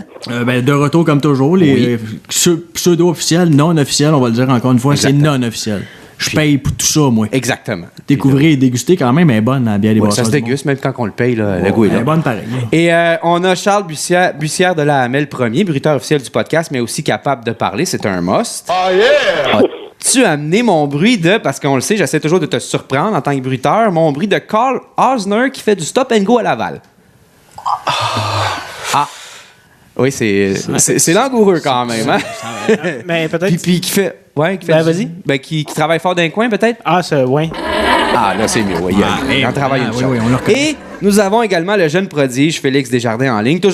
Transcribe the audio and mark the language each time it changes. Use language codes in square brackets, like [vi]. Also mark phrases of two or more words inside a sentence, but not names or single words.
[fr] Ben, de retour, comme toujours, les pseudo-officiels, non-officiels, on va le dire encore une fois, Exactement. c'est non-officiel. Je paye pour tout ça, moi. Exactement. Découvrir et déguster quand même est bonne à bien les Ouais, boissons ça se du monde. déguste, même quand on le paye, là, le goût est Elle là. est bonne pareil. Et on a Charles Bussière de la Hamel premier, bruiteur officiel du podcast, mais aussi capable de parler. C'est un must. [en] Oh yeah! [fr] As-tu amené mon bruit de, parce qu'on le sait, j'essaie toujours de te surprendre en tant que bruiteur, mon bruit de Carl Osner qui fait du [en] stop and go [fr] à Laval? Ah! Oui, c'est langoureux quand même, hein? Mais peut-être. Puis qui fait... Ouais, qui fait Ben, vas-y. Ben, qui travaille fort d'un coin, peut-être? Ah, ça, ouais. Ah, là, c'est mieux. Ouais, il en travaille une oui, chose. oui, on le reconnaît. Et nous avons également le jeune prodige Félix Desjardins en ligne.